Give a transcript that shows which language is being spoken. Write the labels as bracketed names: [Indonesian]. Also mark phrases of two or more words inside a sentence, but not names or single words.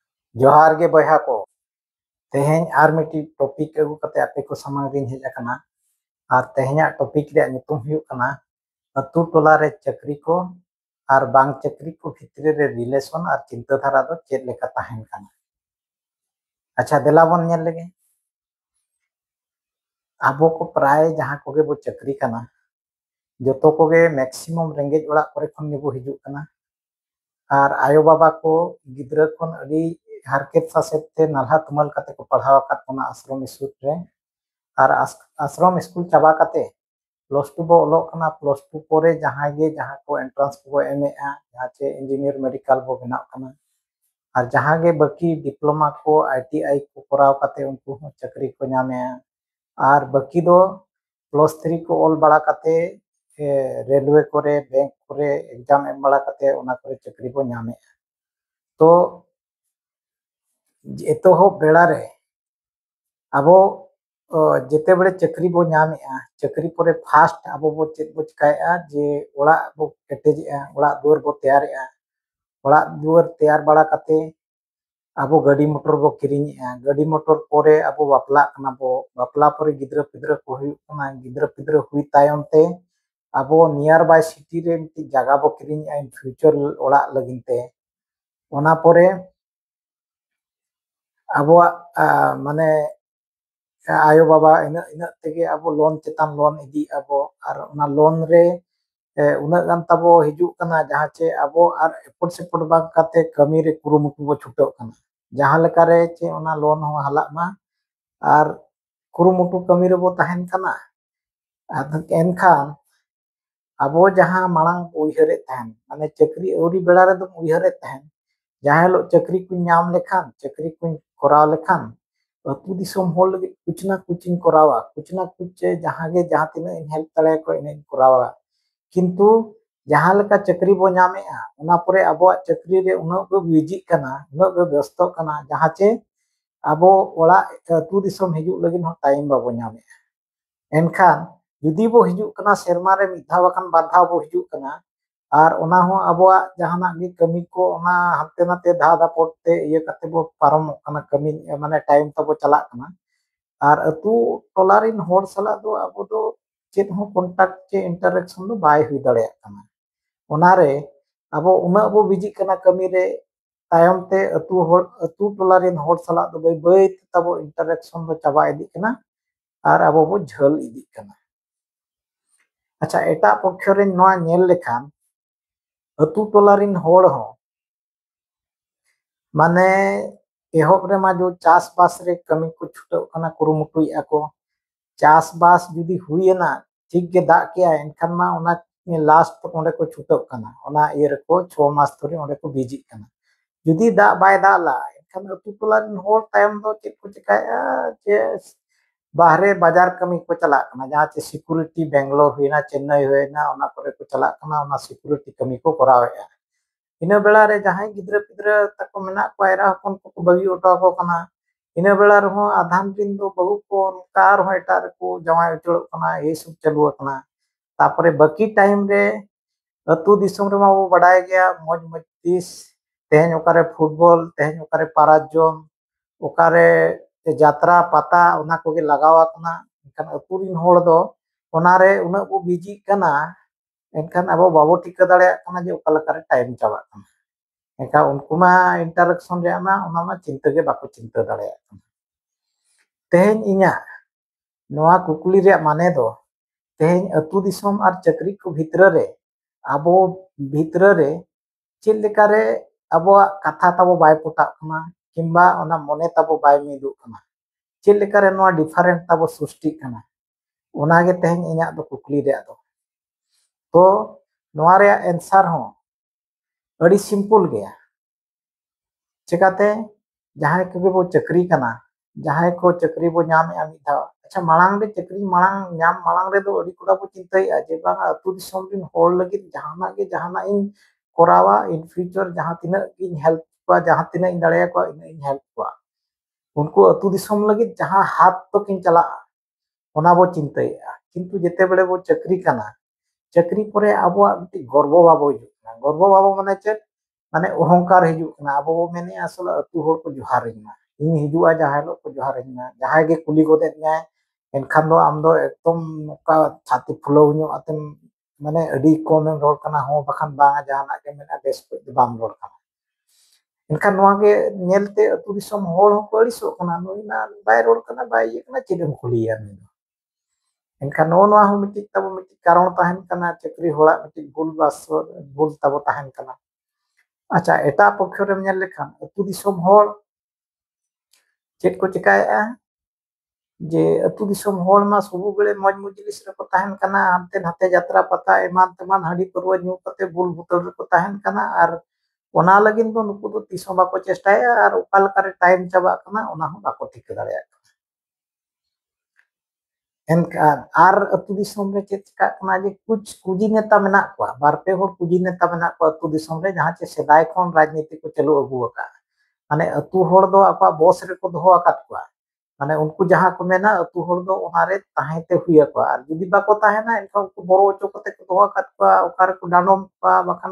[Santali] जोहार गे बयहा को तेहें आर मिट्टी टॉपिक अगू कते आपे को सामने दिन हेज अकना और तेहें टॉपिक रे नितुम हुयुग कना अतु टोला रे चक्री को और बांग चक्री को भितरे रे रिलेशन और चिंता धारा दो चेद लेका ताहेन कना। अच्छा देला बन नेल लेगे आबो को प्राय जहां कोगे बो चक्री कना जोतो कोगे मैक्सिमम रेंगेज ओड़ा करे खन ने बो हिजुग कना और आयो बाबा को गिद्रा खन अड़ी हारकेत सासेत ते नाल्हा तुमल कते को पढ़ावा कात कना आश्रम स्कूल रे और आश्रम स्कूल चाबा कते [English] plus two [Santali] बो ओलोक कना [English] plus two [Santali] पोरे जहां गे जहां को एंट्रेंस को एमएआ जहां चे इंजीनियर मेडिकल बो बनाव कना और जहां गे बाकी डिप्लोमा को आईटीआई को कराव कते उनको हो चाकरी को नामे और बाकी दो [English] plus three [Santali] को ऑल बड़ा कते रेलवे करे बैंक करे एग्जाम एम बड़ा कते उना करे चाकरी बो नामे तो एतो हो बेड़ा रे आबो जेते बड़े चक्री बो नामेआ चक्री परे फास्ट आबो बो चेद बो चिकाया जे ओड़ा बो केटेजेआ ओड़ा दुआर बो तैयारेआ ओड़ा दुआर तैयार बड़ा कते आबो गाड़ी मोटर बो किरिङेआ गाड़ी मोटर परे आबो बापला कना बो बापला परे गिद्रा पिद्रा को हुयुग कना गिद्रा पिद्रा हुई तायम ते आबो [English] near by city [Santali] रे मिटी जगह बो किरिङेआ [English] in future [Santali] ओड़ा लगिनते ओना परे आबो माने आयो बाबा इन इन तेगे आबो लोन चेतान लोन इदी आबो और ओना लोन रे उना गान ताबो हिजुग कना जहां चे आबो और एपोर्ट सेपोर्ट बाग काते कमी रे कुरुमुटु बो छुटो कना जहां लेका रे चे ओना लोन हो हला मा और कुरुमुटु कमी रे बो ताहेन कना एनखान आबो जहां मांग उइहरे ताहेन माने चक्री औरी बेड़ा रे दो उइहरे ताहेन जहां लो चक्री को नाम लेखान चक्री को कराव लेखान अतु दिसम होल लगे [Hindi] कुछ ना कुछ [Santali] इन करावा [Hindi] कुछ ना कुछ [Santali] जहां गे जहां तिना इन हेल्प तले को इन करावा किंतु जहां लेका चक्री बो नामेआ उना परे आबो चक्री रे उना को बिजी कना उना को व्यस्त कना जहां चे आबो ओड़ा अतु दिसम हिजुग लगिन हो टाइम बाबो नामेआ एनखान जुदी बो हिजुग कना सेरमा रे मिधा बखान बाधा बो हिजुग कना और ओना हो आबोआ जहाना गे कमी को ओना हते नाते धा धा पड़ते ये कते बो पारम कना कमी माने टाइम तबो चला कना और अतु टोला रिन होड़ सला दो आबो दो चेत हो कांटेक्ट चे इंटरेक्शन दो बाय हुई दड़े कना ओना रे आबो उना बो बिजी कना कमी रे तायम ते अतु टोला रिन होड़ सला दो बाय बाय तबो इंटरेक्शन दो चाबा इदी कना और आबो बो झल इदी कना। अच्छा एटा पक्ष रे नोआ नेल लेखान अतु टोला रिन होड़ हो माने एहोब रे मा जो चास बास रे कमी को छुटो कना कुरुमुटुई ako चास बास जुदी हुईना ठीक गे दा के एनखान मा ओना लास्ट ओंडे को छुटो कना ओना ईयर को 6 मास धरे ओंडे को बिजी कना जुदी दा बाय दा ला एनखान अतु टोला रिन होड़ तायम दो चेक को चिकाया जे बाहरे बाजार कमी को चला कना जहां चे सिक्योरिटी बेंगलोर हुईना चेन्नई हुईना ओना करे को चला कना ओना सिक्योरिटी कमी को करावेआ इन बेला रे जहां गिद्रा पिद्रा तको मेना को एरा हपन को बगी ओटा को कना इन बेला रे हो आधान दिन दो बहु को कार हो एटा रे को जमाय उचड़ कना ए सब चालू कना तापरे बाकी टाइम रे अतु दिसम रे मा वो बडाय गया [Hindi] मौज मस्तीस [Santali] तेहन ओकारे फुटबॉल तेहन ओकारे पाराजोम ओकारे यात्रा पाता ओना को गे लगावा कना एनखान अतु रिन होड़ दो ओना रे उना बो बिजी कना एनखान अब बाबो टिका दाड़े कना जे ओका लका रे टाइम चाबा कना एनखान उनको मा इंटरेक्शन रे मा ओना मा चिंता गे बाको चिंता दाड़े कना तेहन इना नोआ कुकुली रे माने दो तेहन अतु दिसम और चक्री को भितर रे आबो भितर रे चेद लेका रे आबो कथा ताबो बाय पटा कना किंबा ओना मने ताबो बाय मिदु कना चेद लेका रे नोआ डिफरेंट ताबो सृष्टि कना ओना गे तेहन इना दो कुकुली रे दो तो नोआ रे आंसर हो अड़ी सिंपल गया चिकाते जहां को बो चक्री कना जहां को चक्री बो नाम ए मिधा अच्छा मांग रे चक्री मांग नाम मांग रे दो अड़ी कोड़ा बो चिंताई जे बांगा अतु दिसम दिन होड़ लगी जहाना इन कोरावा [English] in future [Santali] जहां तिना इन हेल्प को जहां तिना इन दाड़े को इन हेल्प को उनको अतु दिसम लगी जहां हाथ तो किन चला ओना बो चिंताई किंतु जेते बेले बो चक्री कना चक्री परे आबो गर्व बाबो गर्व बाबो माने चे माने अहंकार हिजुग कना अब बो मेने असल अतु होड़ को जोहारिन मा इन हिजुआ जहां लो को जोहारिन मा जहां गे कुली गोदे न्याय एनखान दो आम दो एकदम नोका छाती फुलाव ᱧᱚᱜ आतेम माने अडी कम एम रोड कना हो बखान बांगा जहाना के मेना बेस को बाम रोड कना एनखान नोआ गे नेलते अतु दिसम होड़ हो को अड़िसो कना नोइना बाय रोड कना बाय ये कना चेदम कुलिया नि एनखान नो नोआ हो मिटि तब मिटि कारण ताहन कना चक्री होड़ा मिटि भूल बास भूल तब ताहन कना अच्छा एटा पक्ष रे नेल लेखान अतु दिसम होड़ चेक को चिकाया जे अतु दिसम होड़ मा सबु बेले मौज मुजलिस रे को ताहन कना हानते नाते यात्रा पता एमान तमान हाडी परवा न्यू कते बुल बुतल रे को ताहन कना आर ओना लगिन दो नुकु दो तिसो बाको चेष्टाया आर ओकाल करे टाइम चाबा कना ओना हो बाको ठीक दाड़े एनखान आर अतु दिसम रे चेक चिका कना जे कुछ कुजी नेता मेना को बारपे होड़ कुजी नेता मेना को अतु दिसम रे जहां चे सेदाय कोन राजनीति को चलो अगु का माने अतु होड़ दो आपा बॉस रे को दोहो आकात को माने उनको जहां को मेना अतु होड़ दो ओनारे ताहेते हुया को आर जुदी बाको ताहेना एनखान को बोरो ओचो कते को दोहो आकात को ओकार को डानम को बखान